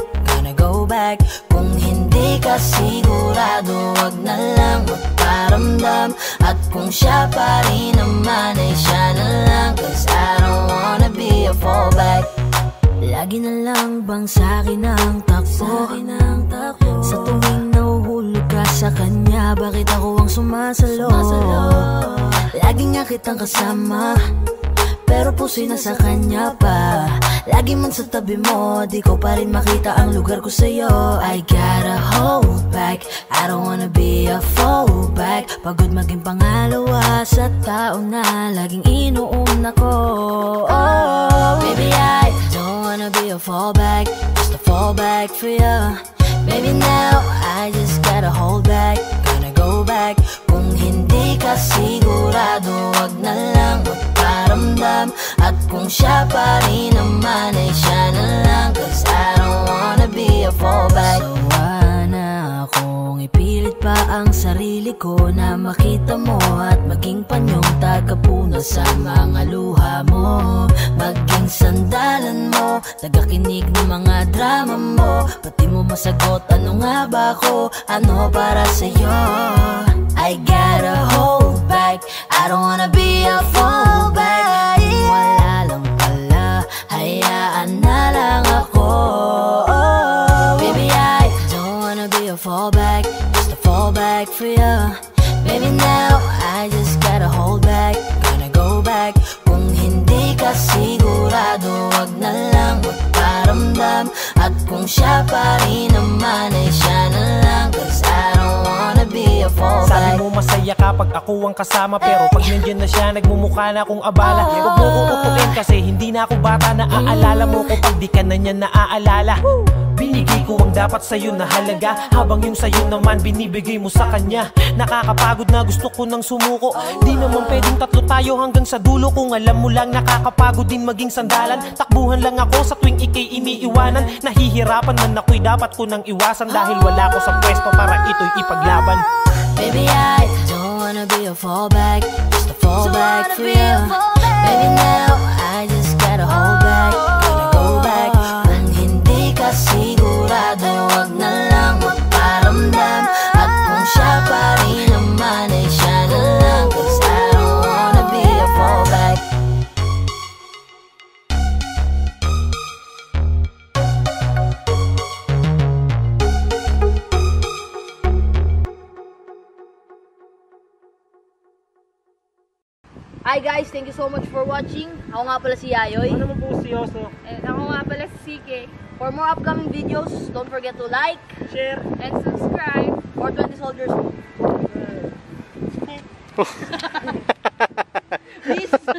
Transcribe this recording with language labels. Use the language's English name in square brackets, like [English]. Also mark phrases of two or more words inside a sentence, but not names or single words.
[English] Gonna go back. [Filipino] Kung hindi ka sigurado, wag na lang magparamdam. At kung siya pa rin naman ay siya na lang. [English] Cause I don't wanna be a fallback. [Filipino] Lagi na lang bang sa'kin ang takbo? Sa tuwing nahuhulog ka sa kanya, bakit ako ang sumasalo? Lagi nga kitang kasama, pero puso'y nasa kanya pa. Lagi man sa tabi mo, di ko pa rin makita ang lugar ko sa'yo. [English] I gotta hold back, I don't wanna be a fallback. [Filipino] Pagod maging pangalawa sa tao na laging inuuna ko. [English] Oh, baby I don't wanna be a fallback, just a fallback for ya. Baby now, I just gotta hold back. Gonna go back. [Filipino] Kung hindi ka sigurado, wag na lang magparamdam. At kung siya pa rin naman ay siya na lang. [English] Cause I don't wanna be a fallback. [Filipino] Sawa na akong ipilit pa ang sarili ko na makita mo at maging panyong tagapuno sa mga luha mo. Maging sandalan mo, tagakinig ng mga drama mo. Pati mo masagot, ano nga ba ako? Ano para sa'yo? [English] I gotta hold back, I don't wanna be a fallback. [Filipino] Kung wala lang pala, hayaan na lang ako. [English] Baby I don't wanna be a fallback, just a fallback for ya. Baby now, I just gotta hold back. Gonna go back. [Filipino] Kung hindi ka sigurado, wag na lang magparamdam. At kung siya pa rin naman ay siya na lang. [English] Cause I don't wanna be a fallback. [Filipino] Sabi mo masaya kapag ako ang kasama, pero pag nandiyan na siya, nagmumukha na akong abala. Huwag mo ko upuin kasi hindi na ako bata. Naaalala mo ko pag di ka na niya naaalala. Binigay ko ang dapat sa'yo na halaga, habang yung sa'yo naman binibigay mo sa kanya. Nakakapagod na gusto ko nang sumuko. Di naman pwedeng tatlo tayo hanggang sa dulo. Kung alam mo lang nakakapagod din maging sandalan. Takbuhan lang ako sa tuwing ikay iniiwanan. Nahihirapan man ako'y dapat ko nang iwasan. Dahil wala ko sa pwesto para ito'y ipaglaban. [English] Baby I don't wanna be a fallback, just a fallback for you. Baby now, I just gotta hold back. Gonna go back. [Filipino] Kung hindi ka sigurado, wag na lang magparamdam. At kung siya pa rin naman ay siya na lang. [English] Cause I don't wanna be a fallback. Hi guys, thank you so much for watching. [Filipino] Ako nga pala si Yayoy. Ano naman po si Yoso? And ako nga pala si CK. [English] For more upcoming videos, don't forget to like, Share, and subscribe for 20 Soldiers. Please.